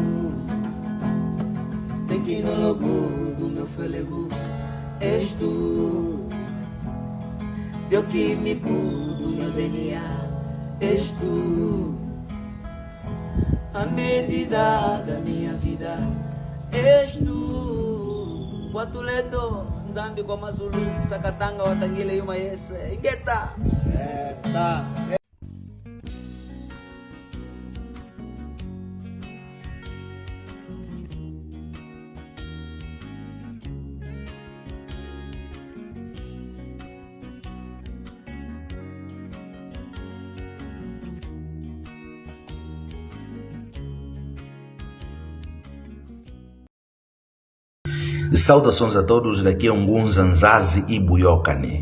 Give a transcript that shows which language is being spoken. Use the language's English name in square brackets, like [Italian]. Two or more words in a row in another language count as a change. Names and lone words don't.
[Portuguese] Tecnólogo do meu fôlego, és tu. Bioquímico do meu DNA, és tu. A medida da minha vida, és tu. [Chokwe] Watuleto, Nzambi kwa Mazulu, Sakatanga watangile yuma yese. Ingeta. [Portuguese] Tá. Saudações a todos, daqui é Ngunzanzazi e Buyokane.